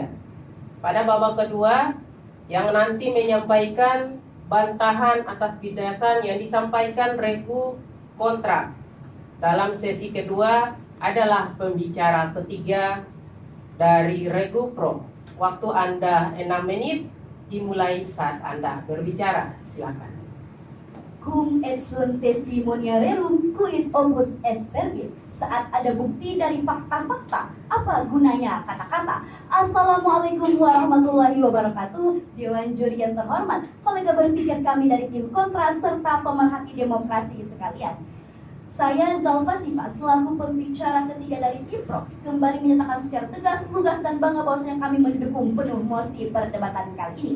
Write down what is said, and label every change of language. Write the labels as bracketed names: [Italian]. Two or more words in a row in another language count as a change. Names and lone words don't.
[Indonesian] Pada babak kedua, yang nanti menyampaikan bantahan atas bidasan yang disampaikan regu kontra dalam sesi kedua adalah pembicara ketiga dari regu pro. Waktu Anda 6 menit dimulai saat Anda berbicara. Silakan. [Latin] Cum et sunt testimonia rerum quid opus est verbis. [Indonesian] Saat ada bukti dari fakta-fakta, apa gunanya kata-kata? [Arabic] السلام عليكم ورحمة الله وبركاته. [Indonesian] Dewan juri yang terhormat, kolega berpikir kami dari tim kontra serta pemerhati demokrasi sekalian. Saya Zalfa Sifa selaku pembicara ketiga dari tim Pro kembali menyatakan secara tegas, lugas dan bangga bahwasanya kami mendukung penuh mosi perdebatan kali ini.